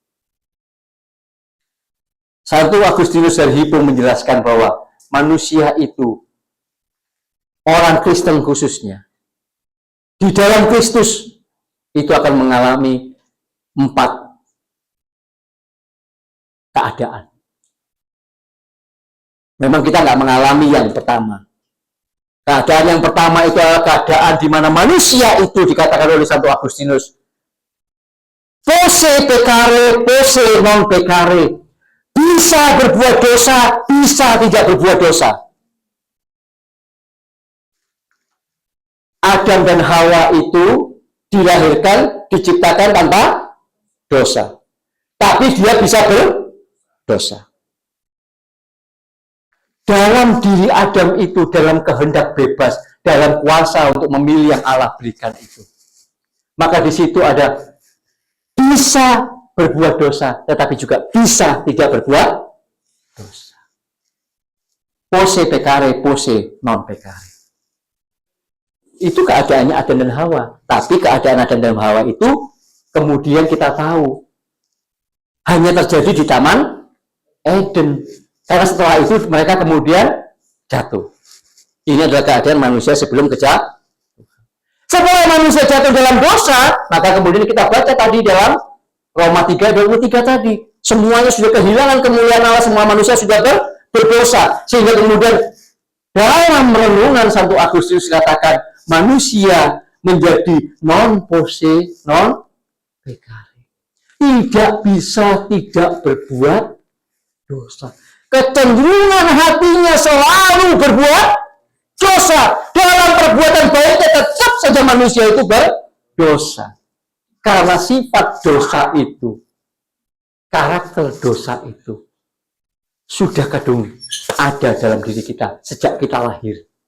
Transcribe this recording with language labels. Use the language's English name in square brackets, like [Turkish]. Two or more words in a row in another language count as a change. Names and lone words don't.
[Indonesian] Santo Agustinus dari Hippo menjelaskan bahwa manusia itu, orang Kristen khususnya, di dalam Kristus itu akan mengalami 4 keadaan. Memang kita nggak mengalami yang pertama. Keadaan yang pertama itu adalah keadaan di mana manusia itu dikatakan oleh Santo Agustinus [Latin] posse peccare, posse non peccare. [Indonesian] Bisa berbuat dosa, bisa tidak berbuat dosa. Adam dan Hawa itu dilahirkan, diciptakan tanpa dosa. Tapi dia bisa berdosa. Dalam diri Adam itu, dalam kehendak bebas, dalam kuasa untuk memilih yang Allah berikan itu. Maka di situ ada bisa berbuat dosa, tetapi juga bisa tidak berbuat dosa. [Latin] Posse peccare, posse non peccare. [Indonesian] Itu keadaannya Adam dan Hawa. Tapi keadaan Adam dan Hawa itu kemudian kita tahu hanya terjadi di Taman Eden. Karena setelah itu mereka kemudian jatuh. Ini adalah keadaan manusia sebelum kejahatan. Setelah manusia jatuh dalam dosa, maka kemudian kita baca tadi dalam Roma 3:23 tadi, semuanya sudah kehilangan kemuliaan Allah, semua manusia sudah berdosa. Sehingga kemudian dalam renungan Santo Agustinus katakan manusia menjadi [Latin] non posse non peccare. [Indonesian] tidak bisa tidak berbuat dosa. Kecenderungan hatinya selalu berbuat dosa. Dalam perbuatan baiknya tetap saja manusia itu berdosa. Karena sifat dosa itu, karakter dosa itu, sudah kadung ada dalam diri kita sejak kita lahir.